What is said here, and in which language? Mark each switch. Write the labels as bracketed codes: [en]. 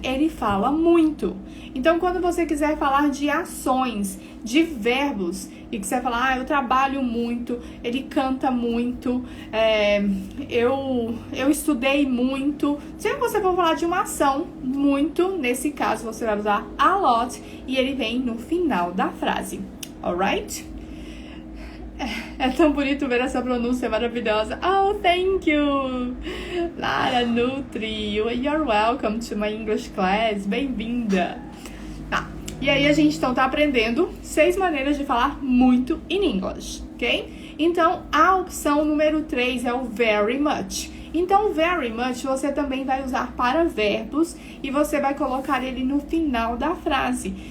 [pt] Ele fala muito. Então, quando você quiser falar de ações, de verbos, e quiser falar, eu trabalho muito, ele canta muito, eu estudei muito. Sempre que você for falar de uma ação, muito, nesse caso, você vai usar a lot e ele vem no final da frase. Alright? É tão bonito ver essa pronúncia maravilhosa. [en] Oh, thank you! Lara Nutri, you're welcome to my English class. [pt] Bem-vinda! Tá. E aí a gente então tá aprendendo 6 maneiras de falar muito [en] in English, [pt] ok? Então, a opção número 3 é o very much. Então, o very much você também vai usar para verbos e você vai colocar ele no final da frase.